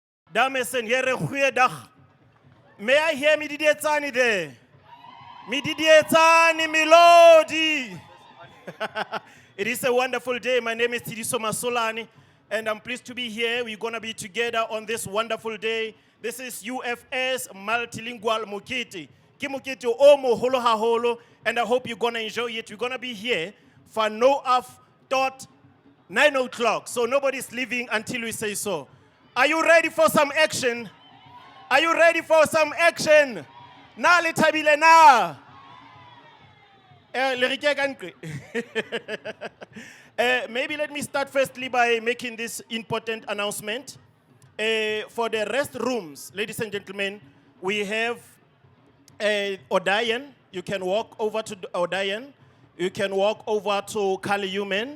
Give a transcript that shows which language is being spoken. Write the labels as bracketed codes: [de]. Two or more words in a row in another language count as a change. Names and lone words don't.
[af] Dames en heren, goeiedag. [en] May I hear Mididietsani there? Mididietsani Melody. It is a wonderful day. My name is Tidiso Masolani, and I'm pleased to be here. We're going to be together on this wonderful day. This is UFS Multilingual Mokete. [st] Ke mokete o moholo haholo, [en] and I hope you're going to enjoy it. We're going to be here for no off dot 9 o'clock, so nobody's leaving until we say so. Are you ready for some action? Are you ready for some action? [st] Na le thabile na. [en] Maybe let me start firstly by making this important announcement. For the restrooms, ladies and gentlemen, we have Odayan. You can walk over to Odayan. You can walk over to Kali Human.